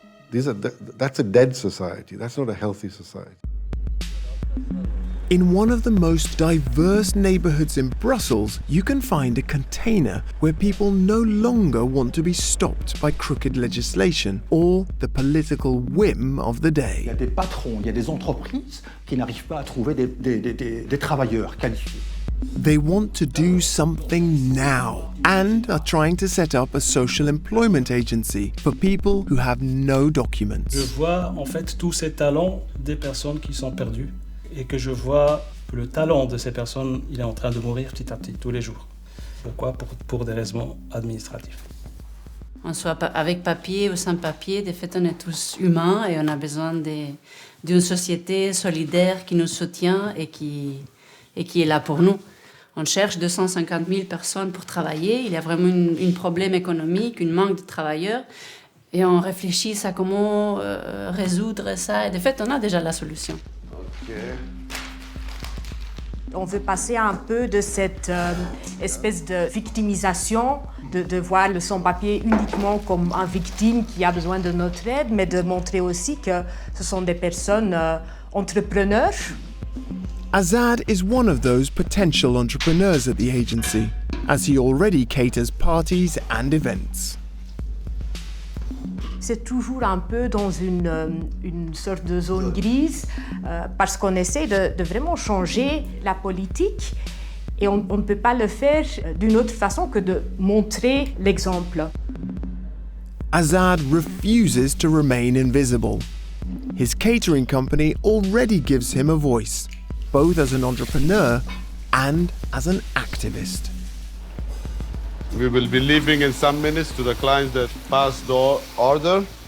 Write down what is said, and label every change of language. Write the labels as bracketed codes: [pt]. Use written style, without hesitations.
[en] That's a dead society. That's not a healthy society. In one of the most diverse neighborhoods in Brussels, you can find a container where people no longer want to be stopped by crooked legislation or the political whim of the day. [fr] Il y a des patrons, il y a des entreprises qui n'arrivent pas à trouver des travailleurs qualifiés. [en] They want to do something now and are trying to set up a social employment agency for people who have no documents. [fr] Je vois en fait tous ces talents des personnes qui sont perdues et que je vois que le talent de ces personnes, il est en train de mourir petit à petit, tous les jours. Pourquoi? Pour des raisons administratives. On soit avec papier ou sans papier, de fait, on est tous humains et on a besoin d'une société solidaire qui nous soutient et qui est là pour nous. On cherche 250 000 personnes pour travailler. Il y a vraiment un problème économique, un manque de travailleurs. Et on réfléchit à comment résoudre ça. Et de fait, on a déjà la solution. Okay. On veut passer un peu de cette espèce de victimisation, de voir le sans-papier uniquement comme une victime qui a besoin de notre aide, mais de montrer aussi que ce sont des personnes entrepreneurs. [en] Azad is one of those potential entrepreneurs at the agency, as he already caters parties and events. [fr] C'est toujours un peu dans une sorte de zone grise parce qu'on essaie de vraiment changer la politique et on ne peut pas le faire d'une autre façon que de montrer l'exemple. [en] Azad refuses to remain invisible. His catering company already gives him a voice, both as an entrepreneur and as an activist. We will be leaving in some minutes to the clients that passed the order.